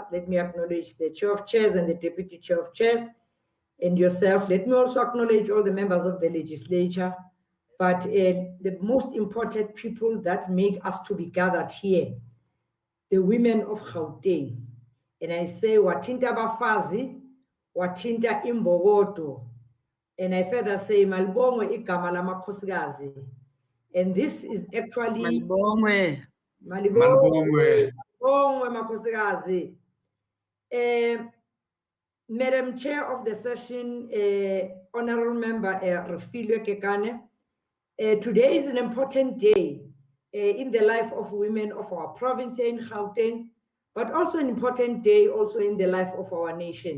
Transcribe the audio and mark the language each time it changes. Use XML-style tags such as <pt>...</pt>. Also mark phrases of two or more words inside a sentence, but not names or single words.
<en>Let me acknowledge the Chair of Chairs and the Deputy Chair of Chairs, and yourself. Let me also acknowledge all the members of the legislature, but the most important people that make us to be gathered here, the women of Gauteng. And I say,</en> <zu>watinta bafazi, watinta imbogoto,</zu> <en>And I further say,</en> <zu>Malibongwe igama lamakhosikazi.</zu> <en>And this is actually</en> <zu>Malibongwe. Malibongwe makhosikazi.</zu> <en>Madam Chair of the session, Honorable Member Refilwe Kekane, today is an important day in the life of women of our province here in Gauteng, but also an important day also in the life of our nation.</en>